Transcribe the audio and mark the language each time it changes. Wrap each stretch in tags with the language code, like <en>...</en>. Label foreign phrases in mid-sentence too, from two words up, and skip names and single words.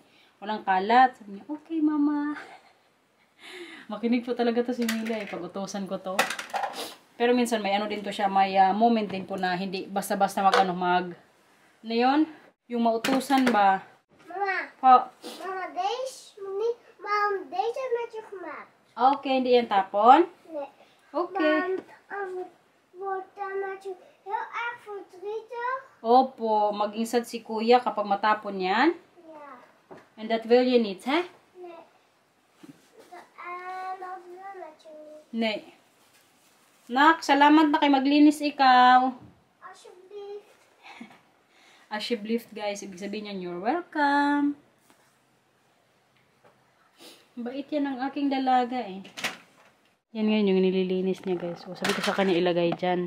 <tl>Walang kalat. Sabi niya, okay mama. Makinig po talaga to si Mila eh. Pag-utusan ko to. Pero minsan may ano din to siya. May moment din po na hindi basta-basta ano yun? Yung mautusan ba? Mama. Po. Mama,</tl> <nl>deze met je gemaakt.</nl> <tl>Okay, hindi yan tapon?</tl> <nl>Nee.</nl> <tl>Okay.</tl> <nl>Want wordt dan natuurlijk heel erg verdrietig.</nl> <tl>Opo, maging sad si kuya kapag matapon yan.</tl> <nl>Ja.</nl> <en>And that will you need, he?</en> <nl>Nee. En dat wil met je niet. Nee.</nl> <tl>Nak, salamat na kay maglinis ikaw.</tl> <nl>Alsjeblieft. Alsjeblieft, guys.</nl> <tl>Ibig sabihin niyan,</tl> <en>you're welcome.</en> <tl>Bait yan ang aking dalaga eh. Yan ngayon yung nililinis niya, guys. So, sabi ko sa kanya ilagay dyan.</tl>